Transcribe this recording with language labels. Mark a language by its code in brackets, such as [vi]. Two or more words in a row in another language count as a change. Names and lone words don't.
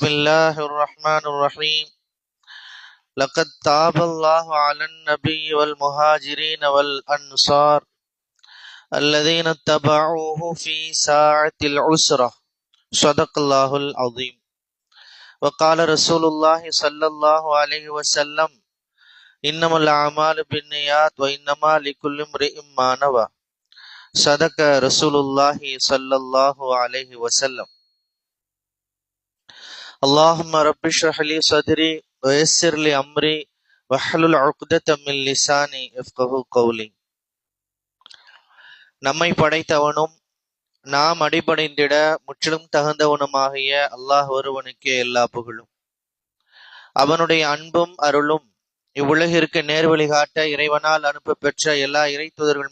[ar] الله الرحمن الرحيم لقد تاب الله على النبي والمهاجرين والأنصار الذين اتبعوه في ساعة العسرة صدق الله العظيم وقال رسول الله صلى الله عليه وسلم إنما الأعمال بالنيات وإنما لكل امرئ ما نوى صدق رسول الله صلى الله عليه وسلم اللهم رب اشرح لي صدري ويسر لي أمري واحلل عقدة من لساني يفقهوا قولي. [ta] நம்மை படைத்தவனும் நாம் அடிபணிந்திட முற்றிலும் தகுந்தவனுமாகிய அல்லாஹ் ஒருவனுக்கே எல்லா புகழும். அவனுடைய அன்பும் அருளும் இவ்வுலகிற்கு நேர்வழி காட்ட இறைவனால் அனுப்ப பெற்ற எல்லா இறைத்தூதர்கள்